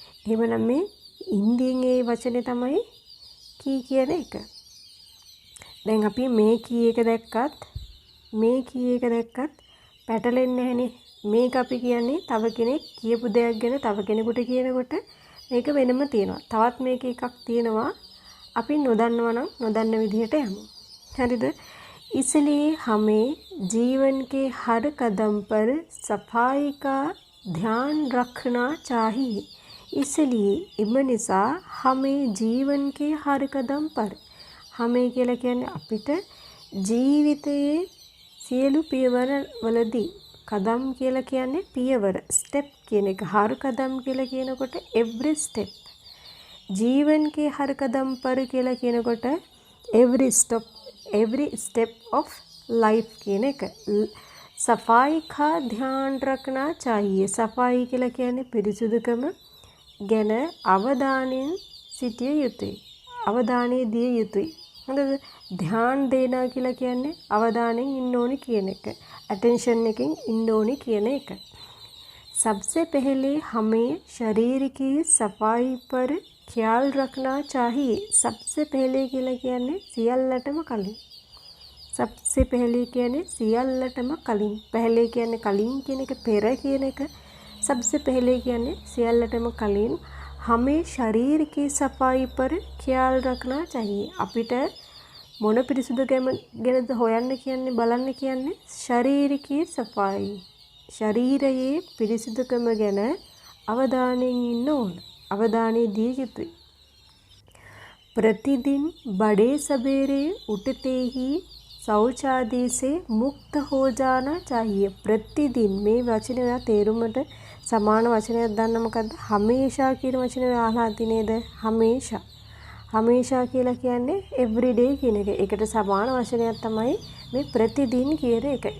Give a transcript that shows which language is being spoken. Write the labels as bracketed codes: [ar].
[si] එහෙමනම් මේ ඉන්දියෙන් ඒ වචනේ තමයි කී කියන එක. දැන් අපි මේ කී එක දැක්කත් මේ කී එක දැක්කත් පැටලෙන්නේ නැහනේ. මේක අපි කියන්නේ තව කෙනෙක් කියපු දෙයක් ගැන තව කෙනෙකුට කියනකොට මේක වෙනම තියෙනවා. තවත් මේක එකක් තියෙනවා. අපි නොදන්නවා නම් නොදන්න විදිහට යමු. हरिद [hi] इसलिए हमें जीवन के हर कदम पर सफाई का ध्यान रखना चाहिए. [si] इसलिए එම නිසා [hi] हमें जीवन के हर कदम पर हमें [si] කියලා කියන්නේ අපිට ජීවිතයේ සියලු පියවර වලදී කදම් කියලා කියන්නේ පියවර ස්ටෙප් කියන එක. [hi] हर कदम [si] කියලා කියනකොට [en] every step. [hi] जीवन के हर कदम पर [si] කියලා කියනකොට [en] every step of life [hi] කියන එක. सफाई का ध्यान रखना चाहिए. [si] सफाई කියලා කියන්නේ පිරිසුදුකම ගැන අවධානයෙන් සිටිය යුතුයි. අවධානය දිය යුතුයි. හරිද? [hi] ध्यान देना [si] කියලා කියන්නේ අවධානයෙන් ඉන්න ඕනි කියන එක. attention එකෙන් ඉන්න ඕනි කියන එක. [hi] सबसे पहले हमें शरीर की सफाई पर ख्याल रखना चाहिए. सबसे पहले [si] කියලා කියන්නේ සියල්ලටම කලින්. सबसे पहले කියන්නේ සියල්ලටම කලින්. पहले කියන්නේ කලින් කියන එක, පෙර කියන එක. [hi] सबसे पहले [si] කියන්නේ සියල්ලටම කලින් [hi] हमें शरीर की सफाई पर ख्याल रखना चाहिए. [si] අපිට මොන පිරිසුදුකම ගැනද හොයන්න කියන්නේ බලන්න කියන්නේ ශාරීරිකී සෆායි. ශරීරයේ පිරිසුදුකම ගැන අවධානයෙන් ඉන්න ඕන. අවධානය දිය යුතුයි. [hi] प्रतिदिन बड़े सवेरे उठते ही शौच आदि से मुक्त हो जाना चाहिए प्रतिदिन [si] මේ වචනේ ඔයා තේරුමට සමාන වචනයක් දන්න මොකද්ද? හමේෂා කියන වචනේ ඔයා අහලා ඇති නේද? හමේෂා. හමේෂා කියලා කියන්නේ everyday කියන එක. ඒකට සමාන වචනයක් තමයි මේ ප්‍රතිදින කියන එක.